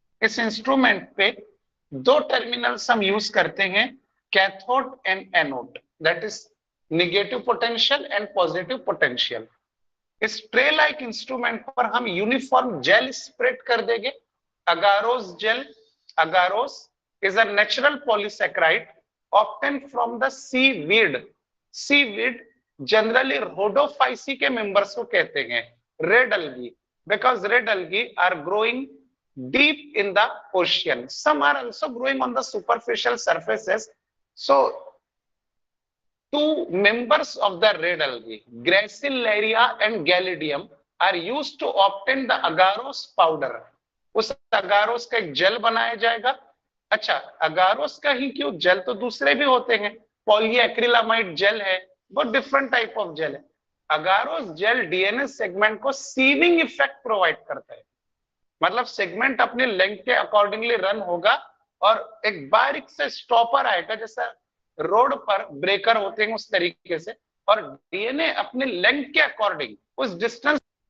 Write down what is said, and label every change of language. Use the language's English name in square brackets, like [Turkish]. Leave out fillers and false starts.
[Hindi] इस इंस्ट्रूमेंट पे दो टर्मिनल्स हम यूज करते हैं, cathode and anode, [English] That is negative potential and positive potential. [Hindi] इस ट्रे लाइक इंस्ट्रूमेंट पर हम यूनिफॉर्म जेल स्प्रेड कर देंगे, अगारोस jail. [English] Agarose is a natural polysaccharide obtained from the seaweed. Seaweed generally rhodophyceae [Hindi] के [English] members [Hindi] को कहते हैं [English] red algae, because red algae are growing deep in the ocean. Some are also growing on the superficial surfaces. So two members of the red algae, Gracilaria and Galidium, are used to obtain the agarose powder. [Hindi] उस अगारोस का एक jail बनाया जाएगा। अच्छा, अगारोस का ही क्यों, jail तो दूसरे भी होते हैं, पॉलीएक्रिलामाइड जेल है, बहुत [English] different type of gel [Hindi] है। अगारोस जेल डीएनए सेगमेंट को सीविंग इफेक्ट प्रोवाइड करता है, मतलब सेगमेंट अपने लेंथ के अकॉर्डिंगली रन होगा और एक बारीक से स्टॉपर आएगा, जैसा रोड पर ब्रेकर होते हैं उस तरीके से, और डीएनए अपने लेंथ के अकॉर्डिंग उस डिस्टेंस।